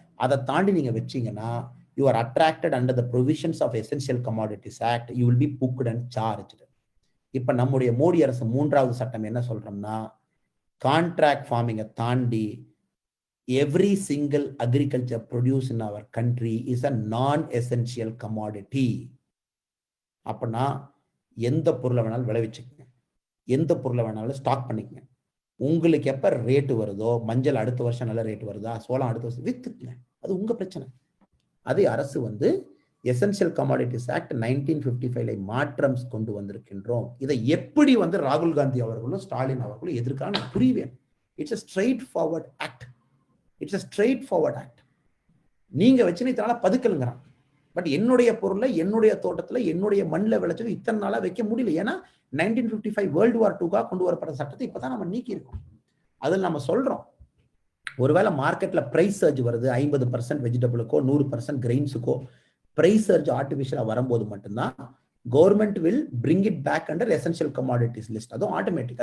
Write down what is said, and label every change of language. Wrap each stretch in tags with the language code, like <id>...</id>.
<ta>அதை தாண்டி நீங்க வச்சீங்கன்னா</ta> <en>you are attracted under the provisions of Essential Commodities Act. You will be booked and charged.</en> <ta>இப்ப நம்முடைய மோடி அரசு 3வது சட்டம் என்ன சொல்றோம்னா, கான்ட்ராக்ட் ஃபார்மிங்கை தாண்டி</ta> <en>every single agriculture produce in our country is a non-essential commodity.</en> <ta>அப்பனா எந்த பொருளை வேணாலும் விளைவிச்சுக்கங்க, எந்த பொருளை வேணாலும் ஸ்டாக் பண்ணிக்கங்க. உங்களுக்கு எப்ப ரேட்டு வருதோ, மஞ்சள் அடுத்த வருஷம் நல்ல ரேட் வருதா, சோளம் அடுத்த வருஷம் வித்துக்குங்க. அது உங்க பிரச்சனை. அதே அரசு வந்து எசென்சியல் கமாடிட்டிஸ் ஆக்ட் 1955 மாற்றம் கொண்டு வந்திருக்கின்றோம். இதை எப்படி வந்து ராகுல் காந்தி அவர்களும் ஸ்டாலின் அவர்களும் எதிர்க்கான புரிவேன்.</ta> <en>It's a straight forward act. It's a straight forward act.</en> <ta>நீங்க வச்சுன்னு இதனால பதுக்கலுங்கிறான். பட் என்னுடைய பொருளை என்னுடைய தோட்டத்துல என்னுடைய மண்ணில் விளைச்சது இத்தனை நாளா வைக்க முடியல. ஏன்னா 1955 வேர்ல்டு வார் 2 கொண்டு வரப்பட்ட சட்டத்தை இப்பதான் நம்ம நீக்கி இருக்கோம். அதில் நம்ம சொல்றோம், ஒருவேளை மார்க்கெட்ல பிரைஸ் சர்ஜ் வருது, 50% வெஜிடபிளுக்கோ 100% கிரெயின்ஸுக்கோ பிரைஸ் சர்ஜ் ஆர்டிபிஷியலா வரும்போது மட்டும்தான்</ta> <en>Government will bring it back under essential commodities list.</en> <ta>அதுவும் ஆட்டோமேட்டிக்.</ta>